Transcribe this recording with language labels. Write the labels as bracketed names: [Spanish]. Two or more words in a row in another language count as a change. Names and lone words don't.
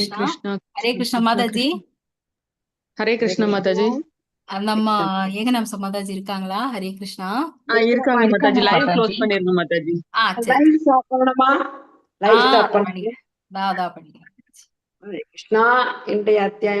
[Hindi] कृष्णा कृष्णा हरे कृष्णा कृष्ण माता जी। हरे कृष्णा माता जी [Tamil] நம்ம ஏகநாம்ச மாதாஜி இருக்காங்களா? ஹரே கிருஷ்ணா. இருக்காங்க மாதாஜி. [English] live close [Tamil] பண்ணிருங்க மாதாஜி. சரி [English] live stop [Tamil] பண்ணணுமா? லைவ் ஸ்டாப் பண்ணிக்கிறேன். பண்ணிக்கிறேன். தாதா பண்ணிக்கிறேன். ஹரே கிருஷ்ணா. இன்றைய அத்தியாயம்